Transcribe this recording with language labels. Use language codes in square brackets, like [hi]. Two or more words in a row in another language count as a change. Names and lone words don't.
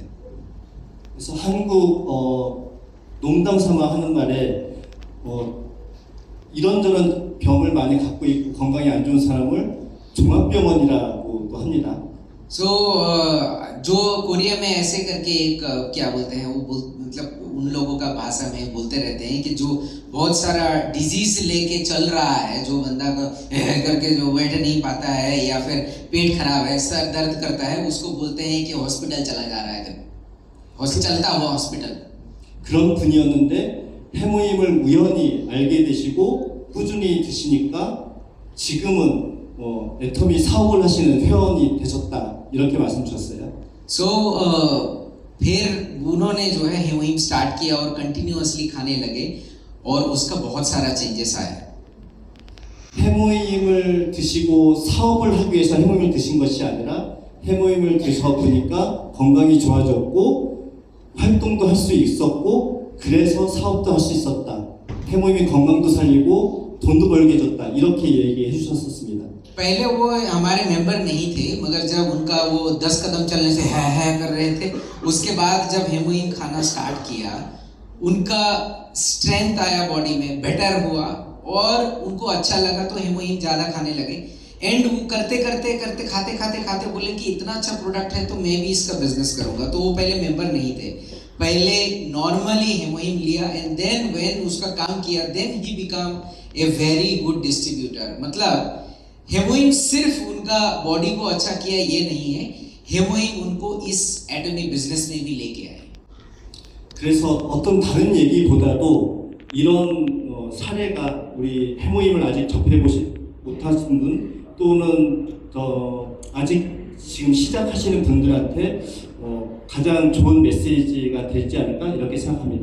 [ko] 그래서 한국 농담 삼아 하는 말에 이런저런 병을 많이 갖고 있고 건강이 안 좋은 사람을 종합병원이라고도 합니다. [hi] सो जो कोरिया में ऐसे करके एक क्या बोलते हैं मतलब उन लोगों का भाषा में बोलते रहते हैं कि जो बहुत सारा डिजीज लेके चल रहा है, जो बंदा को करके जो बैठ नहीं पाता है या फिर पेट खराब है, सर दर्द करता है, उसको बोलते हैं कि हॉस्पिटल चला जा रहा है, चलता हुआ हॉस्पिटल. [ko] 그런 분이었는데 해모임을 우연히 알게 되시고 꾸준히 드시니까 지금은 애터미 사업을 하시는 회원이 되셨다 이렇게 말씀 주셨어요. [hi] सो फिर उन्होंने जो है हेमोइम स्टार्ट किया और कंटिन्यूअसली खाने लगे और उसका बहुत सारा चेंजेस आया. [ko] 해모임을 드시고 사업을 하기 위해서 해모임을 드신 것이 아니라 해모임을 드셔 보니까 건강이 좋아졌고 활동도 할 수 있었고 그래서 사업도 할 수 있었다. 해모임이 건강도 살리고 돈도 벌게 해줬다. 이렇게 얘기해 주셨었습니다. [hi] पहले वो हमारे मेंबर नहीं थे, मगर जब उनका वो 10 कदम चलने से है कर रहे थे, उसके बाद जब हेमोइन खाना स्टार्ट किया उनका स्ट्रेंथ आया बॉडी में, बेटर हुआ और उनको अच्छा लगा तो हेमोइन ज़्यादा खाने लगे। एंड वो करते खाते बोले कि इतना अच्छा प्रोडक्ट है तो मैं भी इसका बिजनेस करूँगा। तो वो पहले मेंबर नहीं थे, पहले नॉर्मली हेमोइन लिया [en] and then when [hi] उसका काम किया [en] then he become a very good distributor. [hi] मतलब हेमोइन सिर्फ उनका बॉडी को अच्छा किया ये नहीं है, हेमोइन उनको इस [en] atomic business [hi] में भी लेके आए। [ko] 그래서 어떤 다른 얘기보다도 이런 사례가 우리 해모임을 아직 접해보지 못하신 분 또는 아직 지금 시작하시는 분들한테 가장 좋은 메시지가 되지 않을까 이렇게 생각합니다.